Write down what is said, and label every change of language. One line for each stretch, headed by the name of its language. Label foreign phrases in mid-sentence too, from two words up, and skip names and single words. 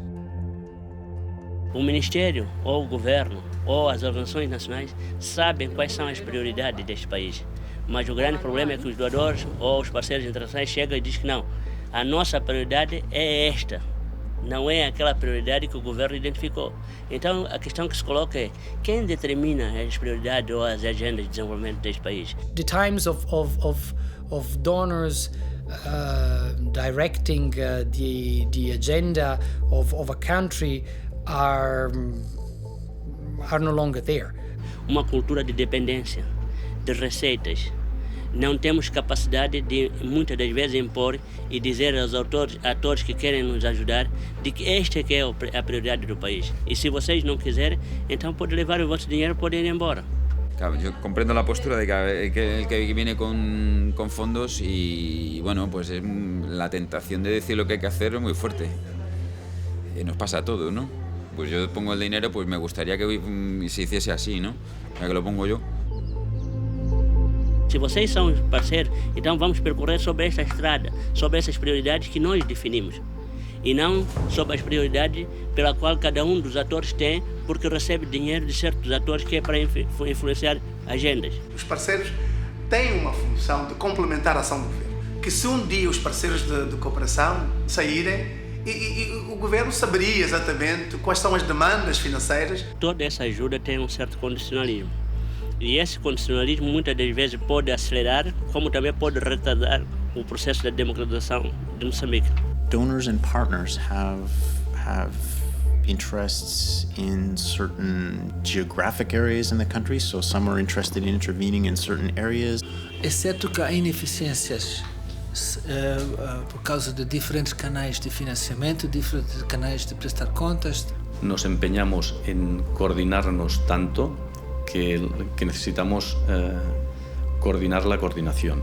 Portuguese: O Ministério, ou o Governo, ou as organizações nacionais sabem quais são as prioridades deste país. Mas o grande problema é que os doadores ou os parceiros internacionais chegam e dizem que não, a nossa prioridade é esta, não é aquela prioridade que o governo identificou. Então, a questão que se coloca é: quem determina as prioridades ou as agendas de desenvolvimento deste país?
English: The times of donors directing the agenda of a country are no longer there.
Portuguese: Uma cultura de dependência, de receitas. Não temos capacidade de, muitas das vezes, impor e dizer aos atores que querem nos ajudar de que esta que é a prioridade do país. E se vocês não quiserem, então podem levar o vosso dinheiro e podem ir embora.
Spanish: Claro, yo comprendo la postura de que el que viene con fondos y bueno, pues la tentación de decir lo que hay que hacer es muy fuerte. Nos pasa a todos, ¿no? Pues yo pongo el dinero, pues me gustaría que se hiciese así, ¿no? Ya que lo pongo yo.
Portuguese: Se vocês são parceiros, então vamos percorrer sobre esta estrada, sobre essas prioridades que nós definimos. E não sobre as prioridades pela qual cada um dos atores tem, porque recebe dinheiro de certos atores que é para influenciar agendas. Os parceiros têm uma função de complementar a ação do governo. Que se um dia os parceiros de cooperação saírem, E o governo saberia exatamente quais são as demandas financeiras. Toda essa ajuda tem um certo condicionalismo. E esse condicionalismo muitas das vezes pode acelerar, como também pode retardar o processo de democratização de Moçambique.
English: Donors and partners have interests in certain geographic areas in the country, so some are interested in intervening in certain areas.
Portuguese: É certo que há ineficiências por causa de diferentes canais de financiamento, diferentes canais de prestar contas.
Spanish: Nos empeñamos en coordinarnos tanto que necesitamos coordinar la coordinación.